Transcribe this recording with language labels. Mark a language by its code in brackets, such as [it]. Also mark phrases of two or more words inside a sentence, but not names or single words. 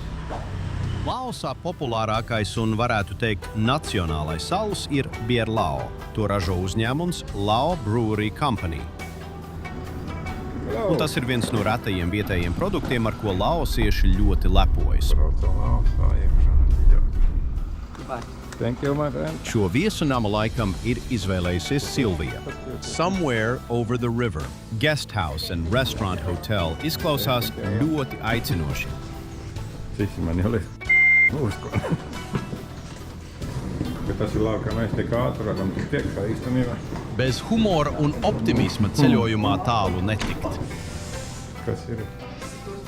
[lv] Laosā populārākais un, varētu teikt, nacionālais alus ir Bierlao. To ražo uzņēmums Lao Brewery Company. Un tas ir viens no retajiem vietējiem produktiem, ar ko laosieši ļoti lepojas. Braucam Laosā iekšā. [en] Thank you, my friend. [lv] Šo viesunama laikam ir izvēlējusies Silvija. [en] Somewhere over the river. Guest house and restaurant hotel [lv] izklausās ļoti aicinoši. Cisi man jau liek. Lūsko. Bet tas ir labi, ka mēs tik ātri varam tik priekšā īstenībā. Bez humora un optimisma ceļojumā tālu netikt. Kas ir?